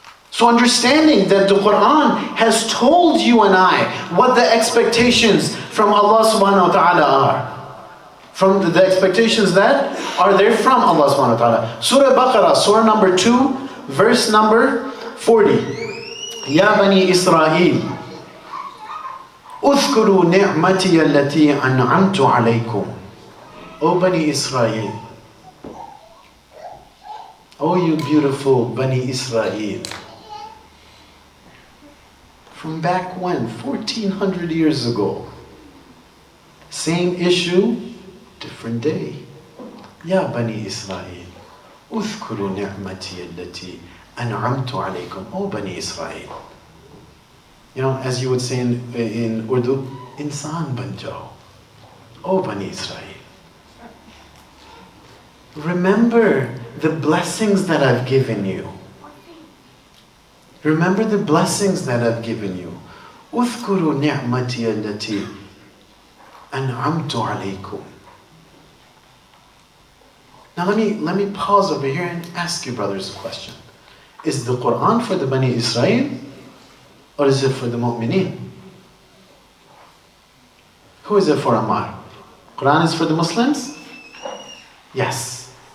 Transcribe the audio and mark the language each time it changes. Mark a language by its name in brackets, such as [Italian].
[English] So understanding that the Quran has told you and I what the expectations from Allah subhanahu wa ta'ala are. From the expectations that are there from Allah subhanahu wa ta'ala. Surah Baqarah, Surah number 2, verse number 40. [Arabic] Ya Bani Israel, اذكروا نعمتي التي أنعمت عليكم. [English] O Bani Israel, oh you beautiful Bani Israel. From back when? 1400 years ago. Same issue, different day. [Arabic] Ya Bani Israel, اذكروا نعمتي التي أنعمت عليكم. [English] Oh Bani Israel. As you would say in Urdu, [Urdu] Insan ban jao. [English] Oh Bani Israel. Remember the blessings that I've given you. Remember the blessings that I've given you. [Arabic] اذكروا نعمتي التي أنعمت عليكم. [English] Now let me pause over here and ask you brothers a question. Is the Quran for the Bani Israel? Or is it for the mu'mineen? Who is it for, Ammar? Quran is for the Muslims? Yes.